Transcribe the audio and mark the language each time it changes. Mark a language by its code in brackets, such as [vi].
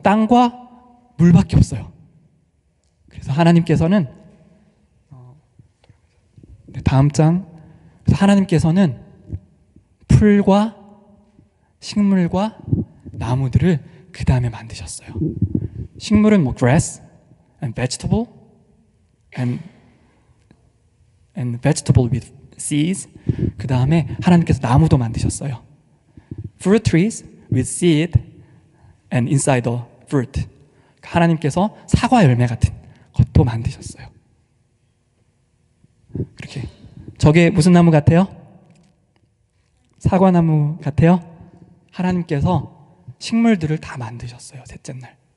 [ko] 땅과 물밖에 없어요. 그래서 하나님께서는 다음 장, 하나님께서는 풀과 식물과 나무들을 그 다음에 만드셨어요. 식물은 [en] grass and vegetable and vegetable with seeds. [ko] 그 다음에 하나님께서 나무도 만드셨어요. [en] Fruit trees with seed and inside the fruit. [ko] 하나님께서 사과 열매 같은 것도 만드셨어요. 그렇게. 저게 무슨 나무 같아요? 사과나무 같아요? 하나님께서 식물들을 다 만드셨어요. 셋째 날.